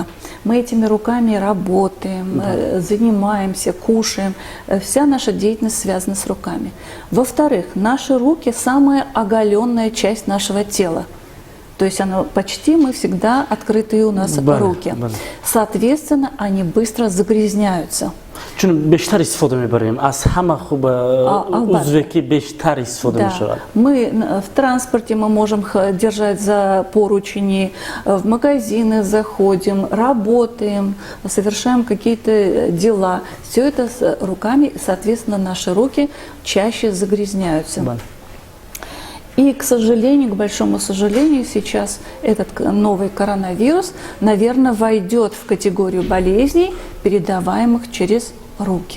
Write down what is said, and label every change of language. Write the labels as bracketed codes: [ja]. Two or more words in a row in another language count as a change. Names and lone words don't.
[ru] Мы этими руками работаем, занимаемся, кушаем. Вся наша деятельность связана с руками. Во-вторых, наши руки – самая оголенная часть нашего тела. То есть почти мы всегда открытые у нас руки. Соответственно, они быстро загрязняются. [tg] چون بیشتر استفاده میبریم از همه خوب узвеки بیشتر استفاده میشود. [ru] Мы в транспорте мы можем держать за поручни, в магазины заходим, работаем, совершаем какие-то дела. Все это с руками, соответственно, наши руки чаще загрязняются. И, к сожалению, к большому сожалению, сейчас этот новый коронавирус, наверное, войдет в категорию болезней, передаваемых через руки.